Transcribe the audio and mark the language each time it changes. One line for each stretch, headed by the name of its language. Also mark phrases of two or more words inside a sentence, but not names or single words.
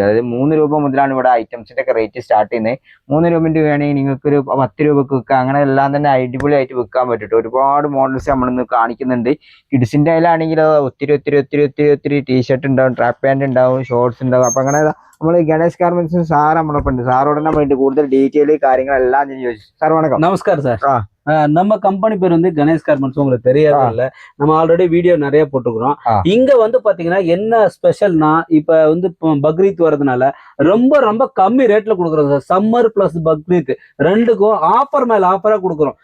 Malayalam: അതായത് 3 രൂപ മുതലാണ് ഇവിടെ ഐറ്റംസിന്റെ ഒക്കെ
English: rate start
Malayalam: ചെയ്യുന്നത്. 3 രൂപ വേണമെങ്കിൽ നിങ്ങൾക്ക് ഒരു 10 രൂപക്ക് വിൽക്കാം. അങ്ങനെ എല്ലാം തന്നെ അടിപൊളിയായിട്ട് വിൽക്കാൻ പറ്റും. ഒരുപാട് മോഡൽസ് നമ്മളിന്ന് കാണിക്കുന്നുണ്ട്. കിഡ്സിന്റെ ആണെങ്കിൽ ഒത്തിരി ടീഷർട്ട് ഉണ്ടാവും,
English: track pant
Malayalam: ഉണ്ടാവും, ഷോർട്സ് ഉണ്ടാവും. അപ്പൊ അങ്ങനെ നമ്മൾ ഗണേഷ് ഗാർമെന്റ്സ് സാർ നമ്മളൊപ്പം ഉണ്ട്. സാറോട് നമ്മൾ കൂടുതൽ ഡീറ്റെയിൽ കാര്യങ്ങളെല്ലാം ഞാൻ ചോദിച്ചു. സാർ വണക്കം.
Tamil: நமஸ்கார் சார். நம்ம கம்பெனி பேர் வந்து கணேஷ் கார்மெண்ட்ஸ். உங்களுக்கு தெரியாது இல்ல, நம்ம
English: already video
Tamil: நிறைய போட்டுக்கிறோம். இங்க வந்து பாத்தீங்கன்னா என்ன ஸ்பெஷல்னா, இப்ப வந்து பக்ரீத் வரதுனால ரொம்ப ரொம்ப கம்மி ரேட்ல கொடுக்குறோம் சார்.
English: summer plus
Tamil: பக்ரீத் ரெண்டுக்கும் ஆஃபர் மேல ஆஃபரா கொடுக்குறோம்.